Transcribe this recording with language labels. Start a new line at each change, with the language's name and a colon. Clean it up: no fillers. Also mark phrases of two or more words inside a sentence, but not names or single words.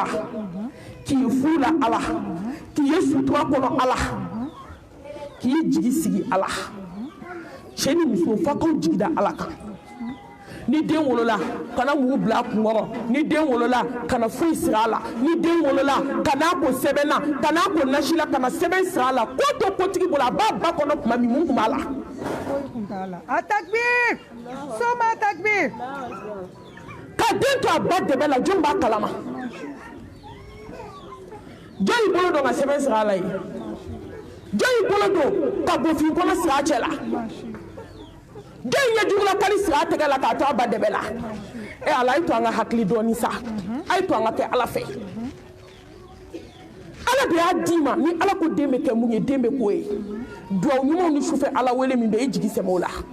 Bambara: k'i fu la ala k'i ye sutura kɔnɔ ala k'i jigi sigi ala cɛ ni muso f'a k'aw jigi da ala kan ni den wolola kana mugu bila a kunkɔrɔ ni den wolola kana foyi siri a la ni den wolola kana ko sɛbɛn na kana ko nasi la kana sɛbɛn siri a la ko to kotigi bolo a b'a ba kɔnɔ tuma min mun tun b'a la
Arabic: التكبير ثم التكبير
Bambara: ka den to a ba dɛbɛ la jɔn b'a kalama jɔn y'i bolo don ka sɛbɛn siri a la ye jɔn y'i bolo don ka bofin kɔnɔ siri a cɛ la jɔn ye jugula kali siri a tɛgɛ la k'a to a ba dɛbɛ la ala a ye to an ka hakili dɔɔni sa a ye to an ka kɛ ala fɛ ala de y'a d'i ma ni ala ko den bɛ kɛ mun ye den bɛ k'o ye duwawu ɲumanw ni sufɛ ala wele min bɛ e jigi sɛmɛ o la